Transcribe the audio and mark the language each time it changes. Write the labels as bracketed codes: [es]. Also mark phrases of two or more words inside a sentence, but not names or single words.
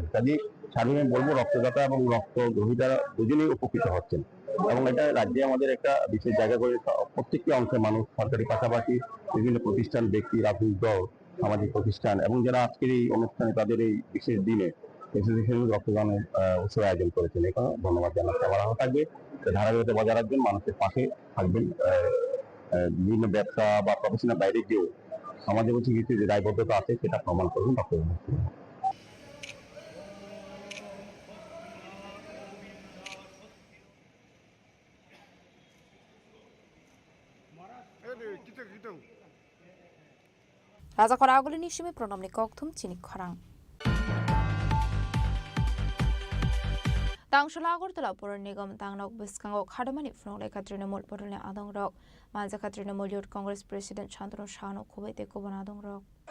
[bn] কাজে সাধারণত বলবো রক্তদাতা এবং রক্ত গ্রহীতারা দুজনেই উপকৃত হচ্ছেন এবং এটা রাজ্যে আমাদের একটা বিশেষ জায়গা করে প্রত্যেকটি অংশের মানুষ, সরকারি পাশাপাশি বিভিন্ন প্রতিষ্ঠান, ব্যক্তি, রাজনৈতিক দল, সামাজিক প্রতিষ্ঠান এবং যারা আজকের এই অনুষ্ঠানে তাদের এই বিশেষ দিনে রক্তদানের উৎসব আয়োজন করেছেন। এখানে ধন্যবাদ জানাতে আমার আহ্বান থাকবে ধারাবাহিকতা বজায় রাখবেন, মানুষের পাশে থাকবেন, বিভিন্ন ব্যবসা বা প্রফেশনাল বাইরে গিয়েও সমাজের প্রতি কিছু যে দায়বদ্ধতা আছে সেটা প্রমাণ করবেন রক্তদান। [trp] Raja Khoraguli Nishimi Pronomni Koktum Chini Khorang Tangshala Agortala Pur Nigam Tangnok Biskango Khadamani Fnole Katrinamul Porone Adong Rock Manza Katrinamul Youth Congress President Chandro Shano Kubete Kubanadong Rock